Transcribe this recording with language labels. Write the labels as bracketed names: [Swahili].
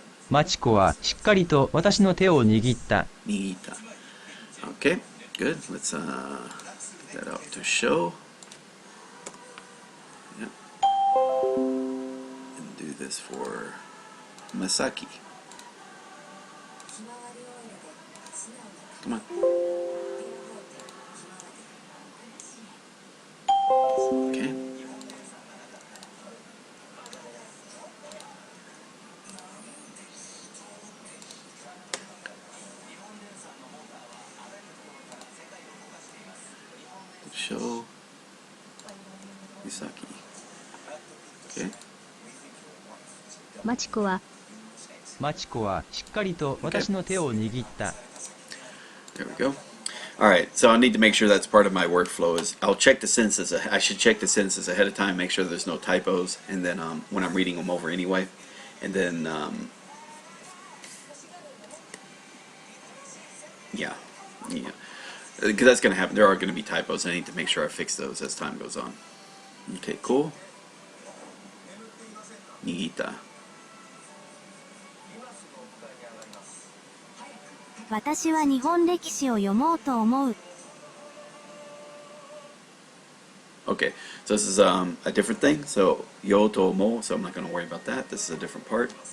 [Japanese] マチコはしっかりと私の手を握った。 [English] Nigita. Okay. Good. Let's get that out to show. Yep. And do this for Masaki. Come on. Okay. Show Misaki. Okay. [Japanese] マチコはマチコはしっかりと私の手を握った。 [English] There we go. All right, so I need to make sure that's part of my workflow. Is I'll check the sentences. I should check the sentences ahead of time, make sure there's no typos, and then when I'm reading them over anyway, and then yeah, because that's going to happen. There are going to be typos. I need to make sure I fix those as time goes on. Okay, cool. Nigita. [Japanese] 私は日本歴史を読もうと思う。 [English] Okay, so this is a different thing. So yoto mo. So I'm not going to worry about that. This is a different part.